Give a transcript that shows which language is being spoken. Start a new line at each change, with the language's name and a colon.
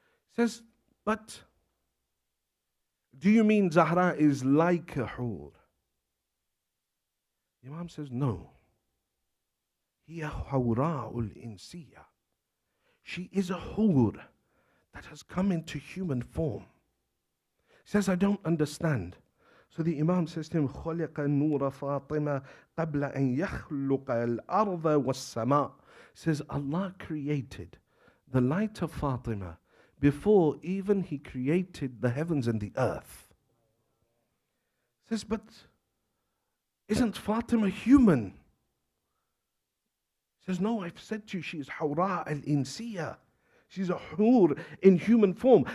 English: He says, but do you mean Zahra is like a hur? The Imam says, no.
Arabic: Hiya hawra'ul insiyya.
English: She is a hur that has come into human form. He says, I don't understand. So the Imam says to him,
Arabic: خَلِقَ النُّورَ فَاطِمَةَ قَبْلَ أَن يَخْلُقَ الْأَرْضَ وَالسَّمَاءَ.
English: Says Allah created the light of Fatima before even He created the heavens and the earth. Says, but isn't Fatima human? Says, no, I've said to you, she is Hawra al-Insiyya. She's a hur in human form.